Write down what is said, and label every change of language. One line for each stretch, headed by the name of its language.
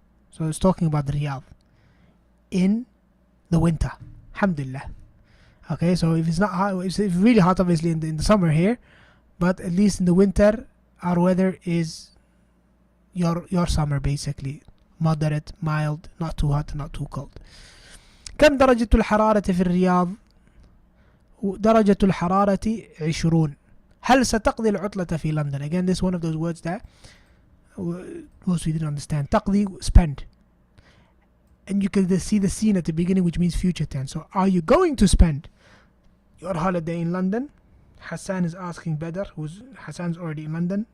English: So it's talking about the Riyadh in the winter. Alhamdulillah. Okay, so if it's not hot, it's really hot obviously in the summer here, but at least in the winter our weather is your summer basically. Moderate, mild, not too hot, not too cold.
Arabic: كم درجة الحرارة في الرياض؟ درجة الحرارة 20. هل ستقضي العطلة في لندن?
English: Again, this is one of those words that most we didn't understand. تقضي, spend. And you can see the scene at the beginning, which means future tense. So are you going to spend your holiday in London? Hassan is asking Badr, Hassan's already in London.